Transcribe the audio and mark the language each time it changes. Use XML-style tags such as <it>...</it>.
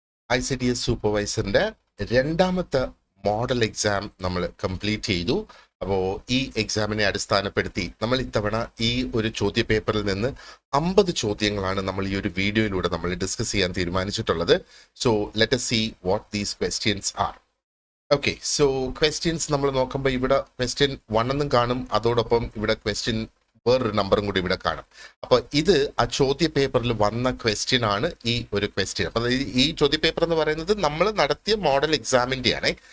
<ml>ICDS സൂപ്പർവൈസറിന്റെ രണ്ടാമത്തെ model exam നമ്മൾ complete ചെയ്തു. അപ്പോൾ ഈ എക്സാമിനെ അടിസ്ഥാനപ്പെടുത്തി നമ്മൾ ഇത്തവണ ഈ ഒരു ചോദ്യ പേപ്പറിൽ നിന്ന് 50 ചോദ്യങ്ങളാണ് നമ്മൾ ഈ ഒരു വീഡിയോയിലൂടെ നമ്മൾ ഡിസ്കസ് ചെയ്യാൻ തീരുമാനിച്ചിട്ടുള്ളത്.</ml> <en>So let us see what these questions are.</en> <ml>Okay, so questions നമ്മൾ നോക്കുമ്പോൾ ഇവിടെ ക്വസ്റ്റ്യൻ 1 എന്നും കാണും, അതോടൊപ്പം ഇവിടെ ക്വസ്റ്റ്യൻ വേറൊരു നമ്പറും കൂടി ഇവിടെ കാണും. അപ്പൊ ഇത് ആ ചോദ്യ പേപ്പറിൽ വന്ന ക്വസ്റ്റ്യൻ ആണ് ഈ ഒരു ക്വസ്റ്റ്യൻ. അപ്പൊ ഈ ചോദ്യ പേപ്പർ എന്ന് പറയുന്നത് നമ്മൾ നടത്തിയ മോഡൽ എക്സാമിന്റെ ആണ്.</ml>